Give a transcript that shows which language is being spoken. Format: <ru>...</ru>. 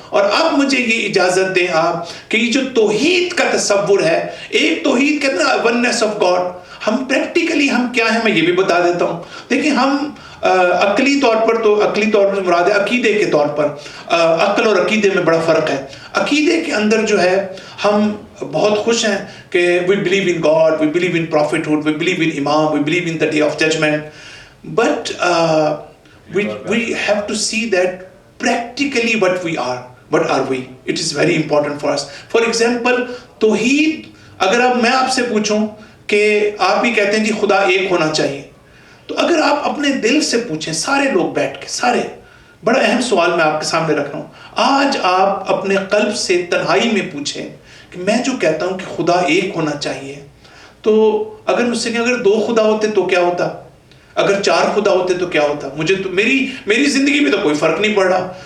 <ur>اور اب مجھے یہ اجازت دیں آپ کہ یہ جو توحید کا تصور ہے، ایک توحید کہتے ہیں وننس آف گاڈ، ہم پریکٹیکلی ہم کیا ہیں میں یہ بھی بتا دیتا ہوں. دیکھیں ہم عقلی طور پر، تو عقلی طور پر مراد ہے عقیدے کے طور پر، عقل اور عقیدے میں بڑا فرق ہے.</ur> <en>عقیدے کے اندر جو ہے ہم بہت خوش ہیں کہ we believe in God, we believe in prophethood, we believe in Imam, we believe in the day of judgment, but we have to see that practically what are we? It is very important for us.</en> <ur>For example, توحید، اگر اب میں آپ سے پوچھوں کہ آپ بھی کہتے ہیں جی خدا ایک ہونا چاہیے، تو اگر آپ اپنے دل سے پوچھیں، سارے لوگ بیٹھ کے، سارے، بڑا اہم سوال میں آپ کے سامنے رکھ رہا ہوں، آج آپ اپنے قلب سے تنہائی میں پوچھیں کہ میں جو کہتا ہوں کہ خدا ایک ہونا چاہیے، تو اگر مجھ سے کہ اگر 2 خدا ہوتے تو کیا ہوتا، اگر 4 خدا ہوتے تو کیا ہوتا، مجھے تو میری زندگی میں تو کوئی فرق نہیں پڑ رہا.</ur>